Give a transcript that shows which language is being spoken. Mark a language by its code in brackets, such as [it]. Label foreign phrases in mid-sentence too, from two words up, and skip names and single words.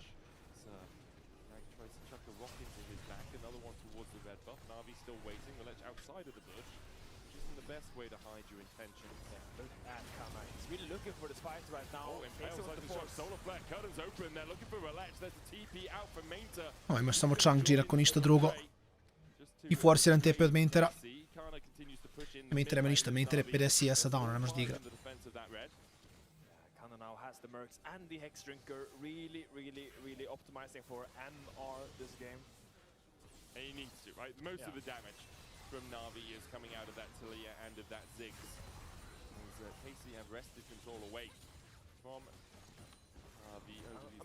[en] So, Nag tries to chuck a rock into his back, another one towards the red buff. Navi still waiting, Relech outside of the bush. Which isn't the best way to hide your intentions. Yeah, look at Kana. He's really looking for this fight right now. Oh, Impale's like the shot. Solar Flare, curtains open. They're looking for Relech. There's a TP out for Mainta. [sr] O, imaš samo Chang'ir ako ništa drugo. I forsiran TP od Maintera. Mainter nema ništa, Mainter je 50 CS-a down, ne može da igra. [en] Kana now has the Mercs and the Hex Drinker really optimizing for MR this game. And he needs to, right? Most of the damage from Navi is coming out of that Tilia and of that Ziggs. As Casey have wrested control away from Navi over these